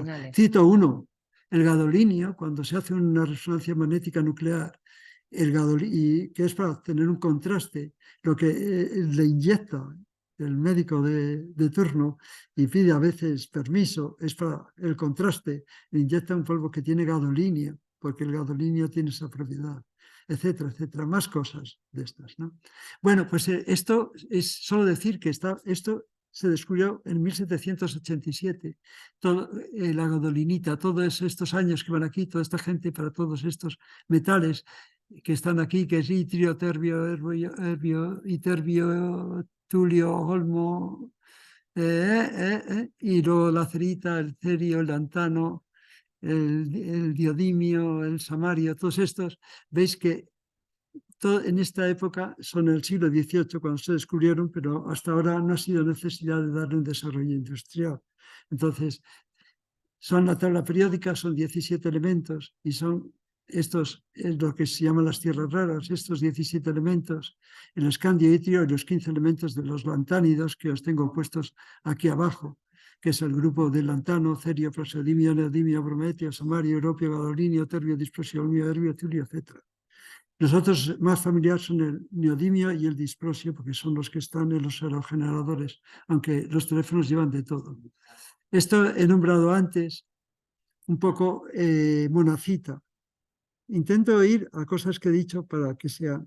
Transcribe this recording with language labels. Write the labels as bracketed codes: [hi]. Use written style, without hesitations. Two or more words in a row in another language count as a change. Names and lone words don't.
[es] Cito uno, el gadolinio, cuando se hace una resonancia magnética nuclear, y que es para tener un contraste, lo que le inyecta el médico de turno y pide a veces permiso, es para el contraste, le inyecta un polvo que tiene gadolinio, porque el gadolinio tiene esa propiedad, etcétera, etcétera, más cosas de estas, ¿no? Bueno, pues esto es solo decir que esto se descubrió en 1787, la gadolinita, todos estos años que van aquí, toda esta gente para todos estos metales que están aquí, que es itrio, terbio, erbio, iterbio, tulio, olmo, y luego la cerita, el cerio, el lantano, el diodimio, el samario, todos estos, veis que en esta época son el siglo XVIII cuando se descubrieron, pero hasta ahora no ha sido necesidad de darle un desarrollo industrial. Entonces, son la tabla periódica, son 17 elementos y son estos, es lo que se llaman las tierras raras, estos 17 elementos, el escandio, itrio y los 15 elementos de los lantánidos que os tengo puestos aquí abajo, que es el grupo de lantano, cerio, praseodimio, neodimio, brometio, samario, europio, gadolinio, terbio, disprosio, olmio, erbio, tulio, etc. Los otros más familiares son el neodimio y el disprosio, porque son los que están en los aerogeneradores, aunque los teléfonos llevan de todo. Esto he nombrado antes un poco monacita. Intento ir a cosas que he dicho para que sean.